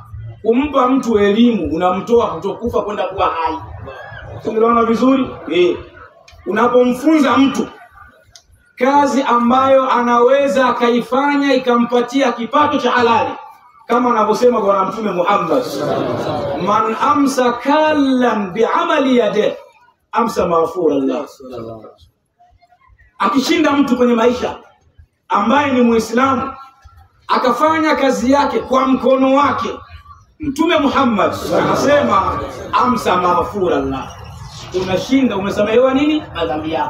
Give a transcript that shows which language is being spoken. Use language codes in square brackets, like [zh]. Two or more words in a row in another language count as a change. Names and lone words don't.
[sw] Kumpa mtu elimu unamtoa kutokufa kwenda kuwa hai. Tunaona vizuri? Unapomfunza mtu kazi ambayo anaweza akaifanya ikampatia kipato cha halali, kama anavyosema Bwana Mtume Muhammad, [ar] من أمسى كالا بعمل يده أمسى مغفورا الله. [sw] Akishinda mtu kwenye maisha ambaye ni Muislamu akafanya kazi yake kwa mkono wake, Mtume Muhammad anasema [ar] أمسى مغفورا الله, [sw] unashinda, umesamehewa nini? Adhabu yako.